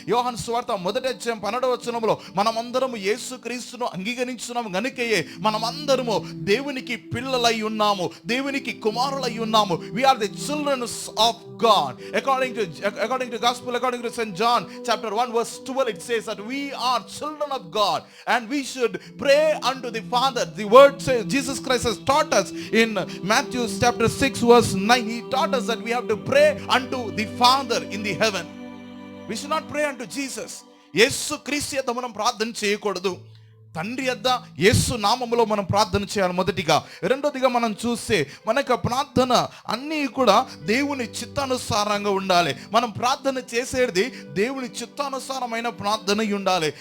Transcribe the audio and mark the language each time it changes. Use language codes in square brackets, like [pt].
[te] యోహాను సువార్త మొదటి అధ్యాయం 12వ వచనంలో మనమందరము యేసుక్రీస్తును అంగీకరించున్నాము గనుకయే మనమందరము దేవునికి పిల్లలై ఉన్నాము, దేవునికి కుమారులై ఉన్నాము. [en] We are the children of God. According to Gospel, according to St. John chapter 1 verse 12, it says that we are children of God and we should pray unto the Father. The word says, Jesus Christ has taught us in Matthew chapter 6 verse 9. He taught us that we have to pray unto the Father in the heaven. We should not pray unto Jesus. [te] యేసు క్రీస్తు యొద్ద మనం ప్రార్థన చేయకూడదు, తండ్రి యొద్ద యేసు నామములో మనం ప్రార్థన చేయాలి మొదటిగా. రెండోదిగా మనం చూస్తే మన యొక్క ప్రార్థన అన్నీ కూడా దేవుని చిత్తానుసారంగా ఉండాలి. మనం ప్రార్థన చేసేది దేవుని చిత్తానుసారమైన ప్రార్థన ఉండాలి.